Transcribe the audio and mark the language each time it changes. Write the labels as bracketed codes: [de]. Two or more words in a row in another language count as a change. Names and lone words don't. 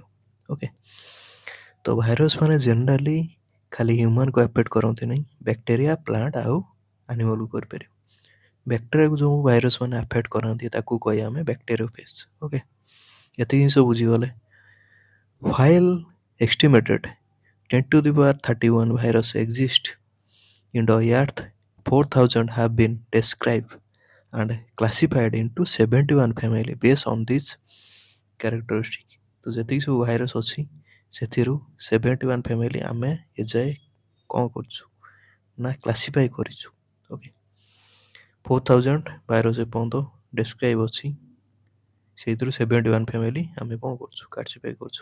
[or] ଓକେ, ତ ଭାଇରସ୍ ମାନେ ଜେନେରାଲି ଖାଲି ହ୍ୟୁମାନକୁ ଆଫେକ୍ଟ କରନ୍ତି ନାହିଁ, ବ୍ୟାକ୍ଟେରିଆ, ପ୍ଲାଣ୍ଟ ଆଉ ଆନିମଲକୁ କରିପାରିବ। ବ୍ୟାକ୍ଟେରିଆକୁ ଯେଉଁ ଭାଇରସ୍ ମାନେ ଆଫେକ୍ଟ କରନ୍ତି ତାକୁ କହିବା ଆମେ ବ୍ୟାକ୍ଟେରିଓଫେଜ୍। ଓକେ, ଏତିକି ଜିନିଷ ବୁଝିଗଲେ। [en] while estimated 10^31 virus exist in the earth, 4000 have been described and classified into 71 family based on this characteristic। [or] ତ ଯେତିକି ସବୁ ଭାଇରସ୍ ଅଛି ସେଥିରୁ 71 ଫ୍ୟାମିଲି ଆମେ ଏଯାଏ କ'ଣ କରୁଛୁ ନା କ୍ଲାସିଫାଇ କରିଛୁ। ଓକେ, 4000 ଭାଇରସ୍ ଏପର୍ଯ୍ୟନ୍ତ ଡେସ୍କ୍ରାଇବ୍ ଅଛି, ସେଇଥିରୁ 71 ଫ୍ୟାମିଲି ଆମେ କ'ଣ କରୁଛୁ, କ୍ଲାସିଫାଇ କରୁଛୁ।